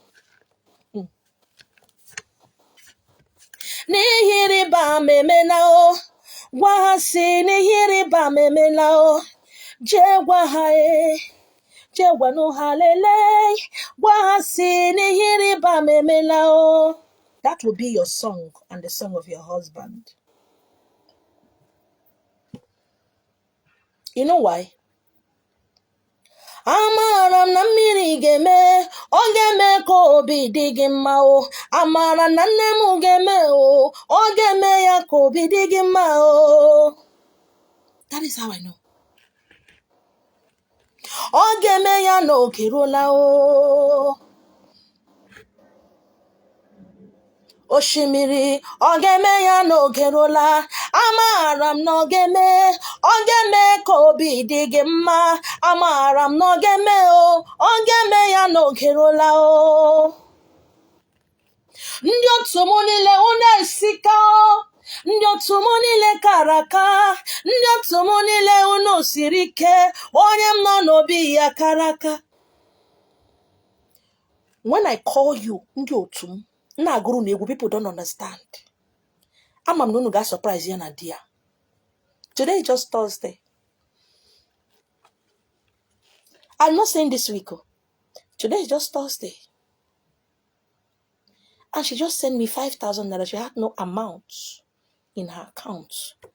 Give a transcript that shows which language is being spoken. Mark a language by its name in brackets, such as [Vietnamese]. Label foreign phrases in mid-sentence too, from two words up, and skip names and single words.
[Igbo] N'ihe ịrịba ama emela o. Gwa ha si n'ihe ịrịba ama emela o. Je gwa ha je gwa no halele. Gwa ha si n'ihe ịrịba ama emela o. [English] That will be your song and the song of your husband. You know why? [Igbo] Amara na mmiri ga-eme, ọ ga-eme ka obi dị gị mma o. Amara na nne m ga-eme o, ọ ga-eme ya ka obi dị gị mma o. [English] That is how I know. [Igbo] Ọ ga-eme ya na oge eruola o. Oshimiri, ọ ga-eme ya na oge eruola. Amara m na ọ ga-eme ka obi dị gị mma. Amara m na ọ ga-eme o, ọ ga-eme ya na oge eruola o. Ndị otu m niile unu esika o. Ndị otu m niile kara aka. Ndị otu m niile unu siri ike. Onye m nọ n'obi ya kara aka. [English] When I call you, [Igbo] ndị otu m, na-agụrụ n'egwu, [English] people don't understand. [Igbo] Ama m na unu ga surprise ya na dia. [English] Today is just Thursday. I'm not saying this week. Today is just Thursday. And she just sent me 5,000 naira. She had no amount in her account.